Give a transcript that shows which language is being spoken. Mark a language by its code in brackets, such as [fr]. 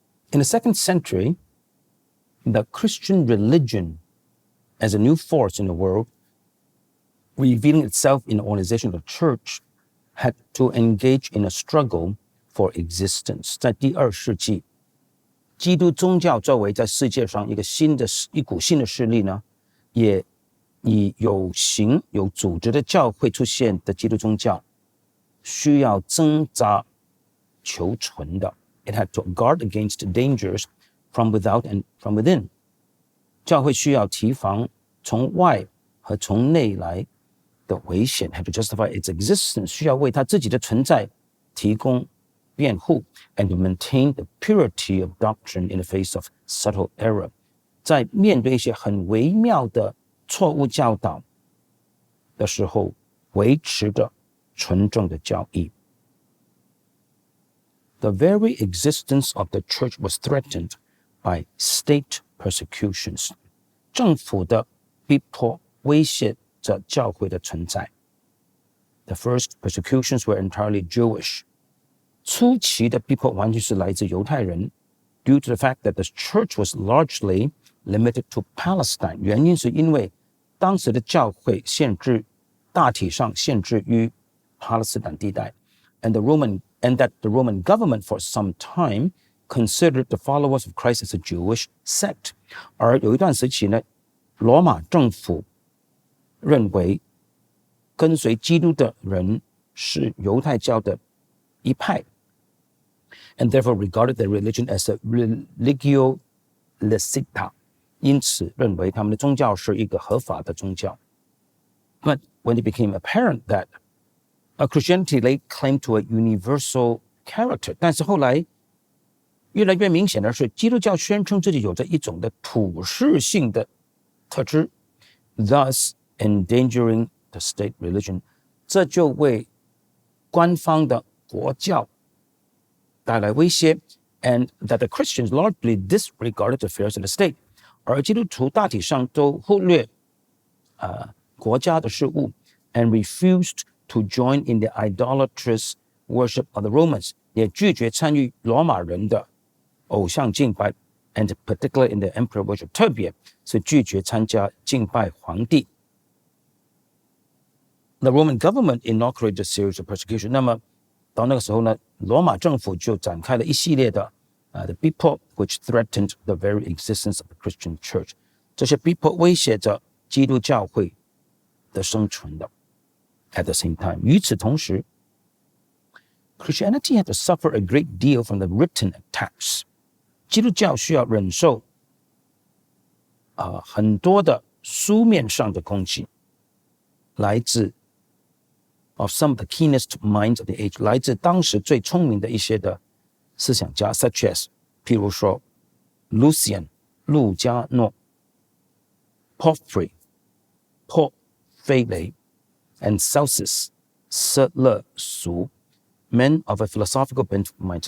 [en] In the 2nd century, the Christian religion as a new force in the world, revealing itself in the organization of the church, had to engage in a struggle for existence. [zh] 在第2世紀，基督宗教作為在世界上一股新的勢力呢，也以有形有組織的教會出現的基督宗教，需要掙扎求存的。 [en] It had to guard against dangers from without and from within. [zh] 教會需要提防從外和從內來的危險 [en] had to justify its existence, [zh] 需要為它自己的存在提供辯護 [en] and to maintain the purity of doctrine in the face of subtle error. [zh] 在面對一些很微妙的錯誤教導的時候，維持着純正的教義。 [en] The very existence of the church was threatened by state persecutions. [zh] 政府的逼迫威脅着教會的存在。 [en] The first persecutions were entirely Jewish. [zh] 初期的逼迫完全是來自猶太人 [en] due to the fact that the church was largely limited to Palestine. [zh] 原因是因為當時的教會大體上限制於巴勒斯坦地帶 [en] and that the Roman government for some time considered the followers of Christ as a Jewish sect. [zh] 而有一段時期呢，羅馬政府認為跟隨基督的人是猶太教的一派 [en] and therefore regarded their religion as a religio licita. [zh] 因此認為他們的宗教是一個合法的宗教。 [en] But when it became apparent that Christianity laid claim to a universal character, [zh] 但是後來越來越明顯的是，基督教宣稱自己有着一種的普世性的特質 [en] thus endangering the state religion. [zh] 這就為官方的國教帶來威脅 [en] and that the Christians largely disregarded the affairs of the state. [zh] 而基督徒大體上都忽略國家的事務 [en] and refused to join in the idolatrous worship of the Romans. [zh] 也拒絕參與羅馬人的偶像敬拜 [en] and particularly in the emperor worship. [zh] 特別是拒絕參加敬拜皇帝。 [en] The Roman government inaugurated a series of persecution. [zh] 那麼到那個時候呢，羅馬政府就展開了一系列的的逼迫 [en] which threatened the very existence of the Christian church. [zh] 這些逼迫威脅着基督教會的生存的。 [en] At the same time, [zh] 與此同時 [en] Christianity had to suffer a great deal from the written attacks. [zh] 基督教需要忍受很多的書面上的攻擊，來自 [en] of some of the keenest minds of the age, [zh] 來自當時最聰明的一些的思想家 [en] such as [zh] 譬如說 Lucian 路加諾 Porphyry 破非雷 and Celsus 色勒俗 [en] men of a philosophical bent mind.